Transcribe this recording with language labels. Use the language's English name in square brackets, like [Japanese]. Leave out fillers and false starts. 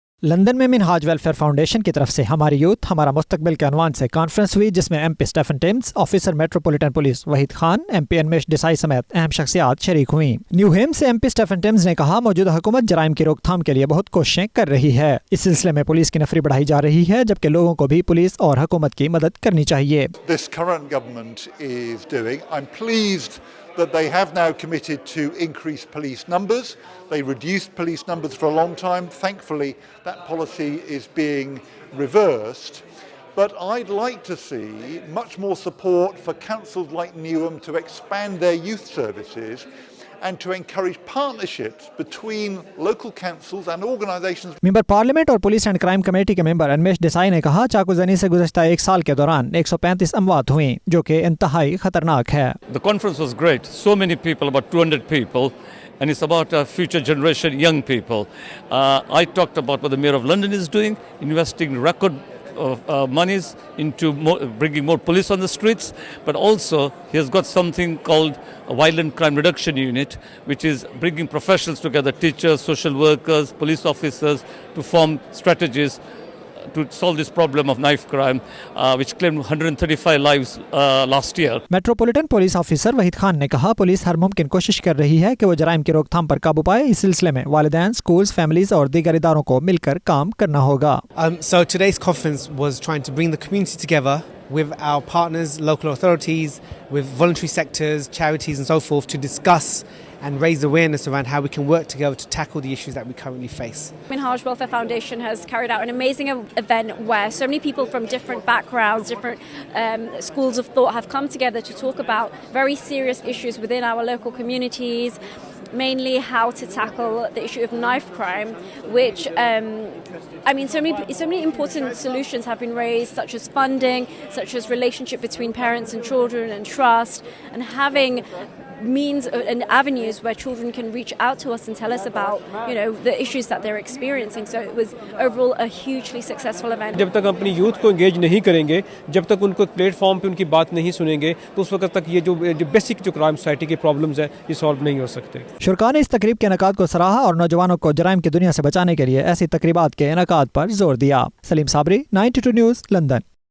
[Hindi] London में Minhaj welfare foundation की तरफ से हमारी यूथ हमारा मुस्तकबिल के अनवान से कॉन्फ्रेंस हुई, जिसमें MP Stephen teams, officer metropolitan police Waheed Khan, MP Unmesh Desai समेत अहम शख्सियात शरीक हुई। न्यूहेम से MP स्टेफन टिम्स ने कहा, मौजूदा हुकूमत जराइम की रोकथाम के लिए बहुत कोशिशें कर रही है। इस सिलसिले में पुलिस की नफरी बढ़ाई जा रही है, जबकि लोगों को भी पुलिस और हुकूमत की मदद करनी चाहिए। [English] that they have now committed to increase police numbers. They reduced police numbers for a long time. Thankfully, that policy is being reversed. But I'd like to see much more support for councils like Newham to expand their youth services and to encourage partnerships between local councils and organisations. [Hindi] Member parliament और police and crime committee के member Unmesh Desai ने कहा, चाकूजनी से गुज़श्ता एक साल के दौरान 135 अमवात हुई, जो कि इंतहाई खतरनाक है। [English] The conference was great. So many people, about 200 people, and it's about future generation, young people. I talked about what the Mayor of London is doing, investing record monies into bringing more police on the streets, but also he has got something called a violent crime reduction unit, which is bringing professionals together, teachers, social workers, police officers, to form strategies to solve this problem of knife crime, which claimed 135 lives last year. [Hindi] Metropolitan police officer Waheed Khan ने कहा, police हर मुमकिन कोशिश कर रही है कि वो जराइम की रोकथाम पर काबू पाए। इस सिलसिले में वालिदैन, स्कूल्स, फैमिलीज और दीगर इदारों को मिलकर काम करना होगा। [English] So today's conference was trying to bring the community together with our partners, local authorities, with voluntary sectors, charities and so forth, to discuss and raise awareness around how we can work together to tackle the issues that we currently face. Minhaj Welfare Foundation has carried out an amazing event where so many people from different backgrounds, different schools of thought have come together to talk about very serious issues within our local communities, mainly how to tackle the issue of knife crime, which so many important solutions have been raised, such as funding, such as relationship between parents and children and trust, and having means and avenues where children can reach out to us and tell us about, the issues that they're experiencing. So it was overall a hugely successful event. [Hindi] जब तक अपनी youth को engage नहीं करेंगे, जब तक उनको platform पे उनकी बात नहीं सुनेंगे, तो उस वक्त तक ये जो बेसिक जो क्राइम सोसाइटी के प्रॉब्लम्स है ये सॉल्व नहीं हो सकते। शुरका ने इस तकरीब के इनेकाद को सराहा और नौजवानों को जराइम की दुनिया से बचाने के लिए ऐसी तकरीबात के इनेकाद पर जोर दिया। Salim Sabri, 92 news, London.